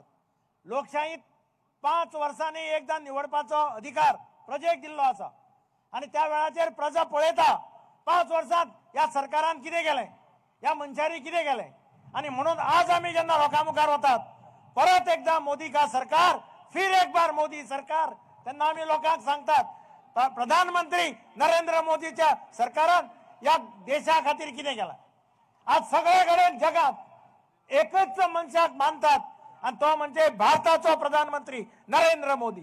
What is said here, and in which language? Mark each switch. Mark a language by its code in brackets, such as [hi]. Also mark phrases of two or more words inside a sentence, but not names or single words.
[kok] लोकशाहीत 5 वर्सांनी एकदा निवडपाचो अधिकार प्रजेक दिल्लो आसा आणि त्या वेळाचेर प्रजा पळयता 5 वर्सांत या सरकारान कितें केलें, या मनशांनी कितें केलें. आणि म्हणून आज आम्ही जेन्ना लोकां मुखार वतात, परत एकदा मोदी का सरकार, [hi] फिर एक बार मोदी सरकार, [kok] तेन्ना आमी लोकांक सांगतात प्रधानमंत्री नरेंद्र मोदीच्या सरकारान या देशा खातीर कितें केलां. आज सगळे कडेन जगात एकच मनशाक मानतात आणि तो म्हणजे भारताचो प्रधानमंत्री नरेंद्र मोदी.